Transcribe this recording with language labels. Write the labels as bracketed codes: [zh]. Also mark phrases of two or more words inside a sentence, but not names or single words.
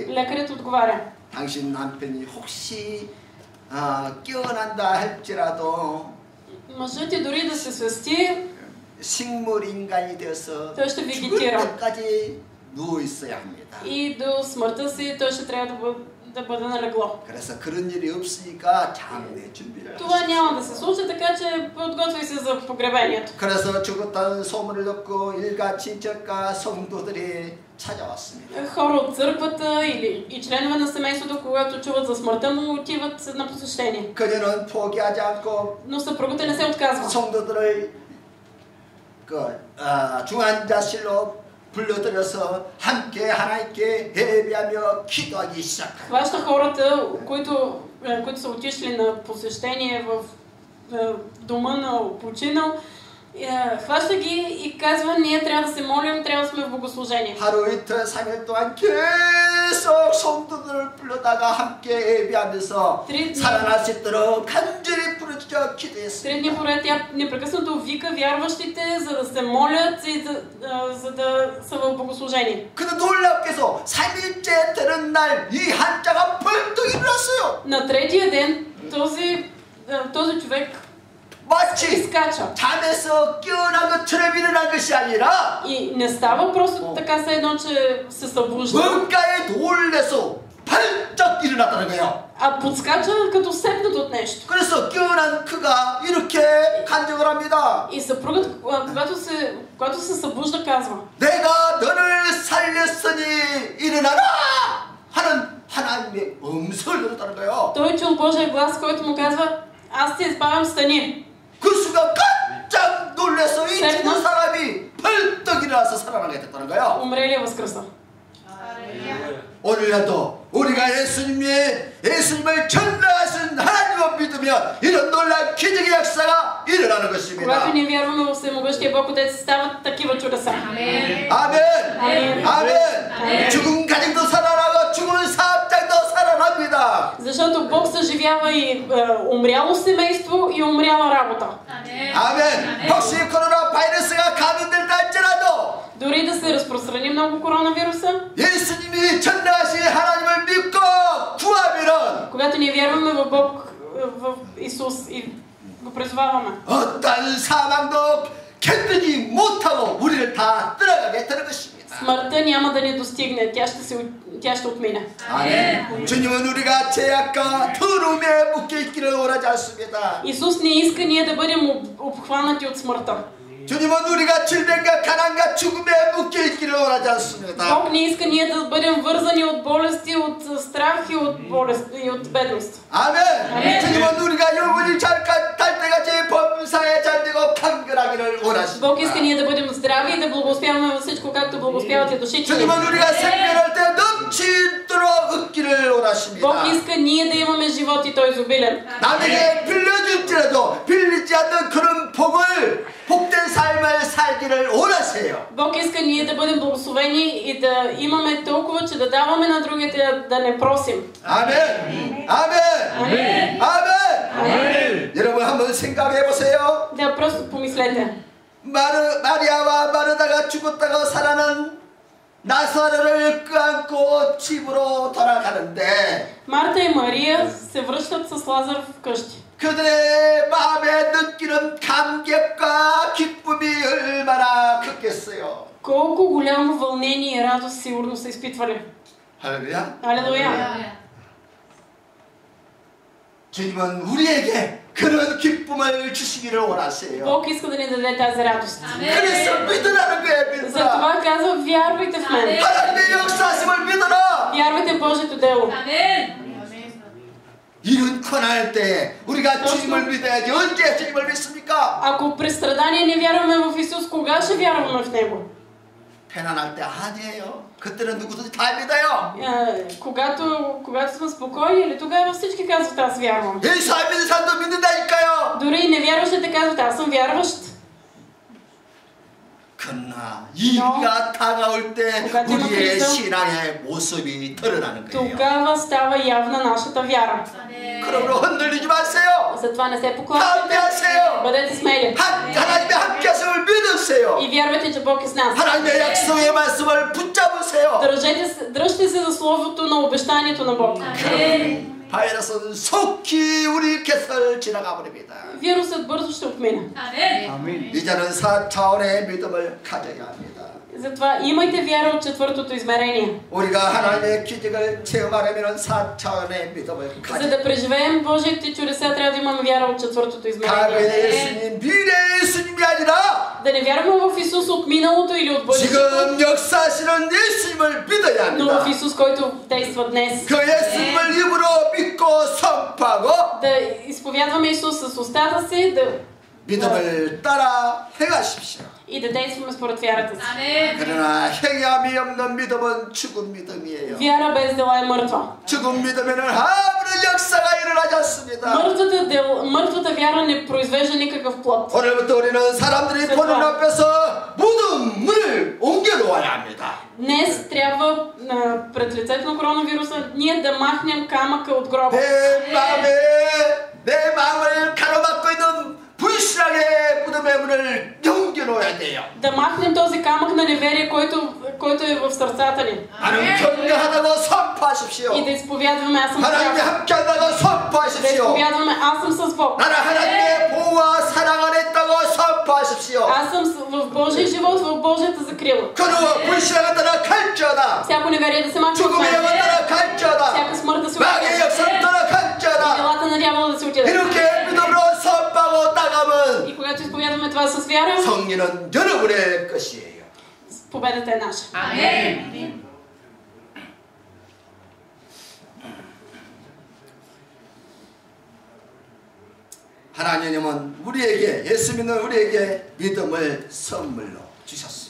[bg] Лекарят отговаря: [ko] 당신 남편이 혹시 깨어난다 할지라도 [bg] мъжът ти дори да се свести, [ko] 식물 인간이 되어서 [bg] той ще [ko] 죽을 [bg] вегетира. [ko] 때까지 누워 있어야 합니다. [bg] И до смъртта си той ще трябва да бъде на легло. [ko] 그래서 그런 일이 없으니까 장례 준비를 [bg] Това [ko] 하십시오. [bg] няма да се случи, така че подготвяй се за погребението. [ko] 그래서 죽었다는 소문을 듣고 일가 친척과 성도들이 찾아왔습니다. [bg] Хора от църквата и членове на семейството, когато чуват за смъртта му, отиват на посещение. [ko] 그녀는 포기하지 않고 [bg] Но съпругата не се отказва. [ko] 성도들을 중환자실로 불러들여서 함께 하나님께 예배하며 기도하기 시작합니다. [bg] Хваща хората, които са отишли на посещение в дома на починал, хваща ги и казва, ние трябва да се молим, трябва да сме в богослужение. [ko] 하루 이틀 3일 동안 계속 성도들을 불러다가 함께 예배하면서 살아날 수 있도록 간절히 부르짖어 기도했습니다. [bg] 3 дни поред тя непрекъснато вика вярващите, за да се молят и за да са в богослужение. [ko] 근데 놀랍게도 3일째 되는 날 이 한자가 벌떡 일어났어요. [bg] На третия ден този човек [ko] 마치 [bg] изкача. [ko] 잠에서 깨어난 것처럼 일어난 것이 아니라 [bg] И не става просто така се едно, че се събужда, [ko] 뭔가에 놀래서 발쩍 일어났다는 거예요. [bg] а подскача като сепнат от нещо. [ko] 그래서 깨어난 그가 이렇게 간증을 합니다. [bg] И съпругът, когато се събужда, казва: [ko] 내가 너를 살렸으니 일어나라! 하는 하나님의 음성을 들었다는 거예요. [bg] Той чул Божия глас, който му казва: аз те избавям, стани. [ko] 그 순간 깜짝 놀라서 이 죽은 사람이 벌떡 일어나서 살아나게 됐다는 거예요. [bg] Умрелия възкръсна. [ko] 오늘날도 우리가 예수님을 전능하신 하나님을 믿으면 이런 놀라운 기적의 역사가 일어나는 것입니다. [bg] Когато ние вярваме в всемогъщия Бог Отец, стават такива чудеса. [ko] 아멘. 아멘. 죽은 가정도 살아나고 죽은 사업장도 살아납니다. [bg] Защото Бог съживява и умряло семейство и умряла работа. [ko] 아멘. 혹시 코로나 바이러스가 감염된다 할지라도 [bg] Дори да се разпространи много коронавируса, [ko] 예수님이 전능하신 하나님을 믿고 구하면은 [bg] когато ние вярваме в Бог, в Исус и го призоваваме, [ko] 어떤 사망도 견디지 못하고 우리를 다 떠나가게 되는 것입니다. [bg] смъртта няма да ни достигне, тя ще отмине. [ko] 아멘. 주님은 우리가 죄악과 더러움에 묶여 있기를 원하지 않습니다. [bg] Исус не иска ние да бъдем обхванати от смъртта. [ko] 주님은 우리가 질병과 가난과 죽음에 묶여 있기를 원하지 않습니다. [bg] Бог не иска ние да бъдем вързани от болести, от страх и от бедност. [ko] 아멘. 주님은 우리가 영혼이 잘 때까지 범사에 잘 되고 강건하기를 원하십니다. [bg] Бог иска ние да бъдем здрави и да благоуспяваме във всичко, както благоуспяват и душите ни. [ko] 주님은 우리가 생명할 때 넘치도록 얻기를 원하십니다. [bg] Бог иска ние да имаме живот и той изобилен. [ko] 남에게 빌려줄지라도 빌리지 않는 그런 복된 삶을 살기를 원하세요. [bg] Бог иска ние да бъдем благословени и да имаме толкова, че да даваме на другите, да не просим. [ko] 아멘. 아멘. 아멘. 여러분 한번 생각해 보세요. [bg] Да, просто помислете. [ko] 마리아와 마르다가 죽었다가 살아난 나사로를 끄안고 집으로 돌아가는데 [bg] Марта и Мария се връщат с Лазар вкъщи. [ko] 그들의 마음에 느끼는 감격과 기쁨이 얼마나 컸겠어요. [bg] Колко голямо вълнение и радост сигурно са изпитвали. [ko] 할렐루야. [bg] Алелуя. [ko] 주님은 우리에게 그런 기쁨을 주시기를 원하세요. [bg] Бог иска да ни даде тази радост. [ko] 그래서 믿으라는 거예요. 믿으라. [bg] Затова казва: вярвайте в мен. [ko] 하나님의 역사심을 믿어라. [bg] Вярвайте в Божието дело. [ko] 이런 고난할 때 우리가 주님을 믿어야지. 언제 주님을 믿습니까? [bg] Ако при страдание не вярваме в Исус, кога ще вярваме в Него? [ko] 편안할 때 아니에요. 그때는 누구든지 다 믿어요. [bg] Когато сме спокойни, или тогава всички казват: аз вярвам. [ko] 예수 안 믿는 사람도 믿는다니까요. [bg] Дори и невярващите казват: аз съм вярващ. [ko] 그러나 이가 다가올 때 우리의 신앙의 모습이 드러나는 거예요. [bg] Тогава става явна нашата вяра. [ko] 그러므로 흔들리지 마세요. [bg] Затова не се поклащайте. [ko] 담대하세요. [bg] Бъдете смели. [ko] 하나님의 함께하심을 믿으세요. [bg] И вярвайте, че Бог е с нас. [ko] 하나님의 약속의 말씀을 붙잡으세요. [bg] Дръжте се за словото на обещанието на Бог. [ko] 바이러스는 속히 우리 곁을 지나가 버립니다. [bg] Вирусът бързо ще отмине. [ko] 이제는 4차원의 믿음을 가져야 합니다. [bg] Затова имайте вяра от четвъртото измерение. [ko] 우리가 하나님의 기적을 체험하려면 4차원의 믿음을 가져야 [bg] За да преживеем Божиите чудеса, трябва да имаме вяра от четвъртото измерение. [ko] 과거의 예수님, 미래의 예수님이 아니라 [bg] Да не вярваме в Исус от миналото или от бъдещето, [ko] 지금 역사하시는 예수님을 믿어야 [bg] но в [ko] 합니다. [bg] Исус, който действа днес. [ko] 그 예수님을 입으로 믿고 선포하고 [bg] Да изповядваме Исус с устата си, да [ko] 믿음을 따라 행하십시오. [bg] и да действаме според вярата си. [ko] 그러나 행함이 없는 믿음은 죽은 믿음이에요. [bg] Вяра без дела е мъртва. [ko] 죽은 믿음에는 아무런 역사가 일어나지 않습니다. [bg] Мъртвата вяра не произвежда никакъв плод. [ko] 오늘부터 우리는 사람들이 보는 앞에서 모든 문을 옮겨놓아야 합니다. [bg] Днес трябва пред лицето на коронавируса ние да махнем камъка от гроба. [ko] 내 마음을 가로막고 있는 불신앙의 무덤의 문을 옮겨놓아야 돼요. [bg] Да махнем този камък на неверие, който е в сърцата ни. [ko] 하나님 경배하다고 선포하십시오. [bg] И да изповядваме аз съм с [ko] 하나님이 [bg] Бог. [ko] 함께한다고 [bg] Да [ko] 선포하십시오. [bg] изповядваме аз съм с Бог. [ko] 나는 하나님의 보호와 사랑 안에 있다고 선포하십시오. [bg] Аз съм в Божия живот, в Божията закрила. [ko] 그는 불신앙을 떠나갈지어다. [bg] Всяко неверие да се махне от [ko] 죽음의 [bg] мен. [ko] 영을 떠나갈지어다. [bg] Всяка смърт да се [ko] 마귀의 [bg] отиде. [ko] 역사를 떠나갈지어다. [bg] Делата на дявола да се отидат. [ko] 이렇게 믿음으로 선포하고 나가면 [bg] И когато изповядваме това с вяра, [ko] 승리는 여러분의 것이에요. [bg] победата е наша. [ko] 아멘. 하나님은 우리에게 예수 믿는 우리에게 믿음을 선물로 주셨어요.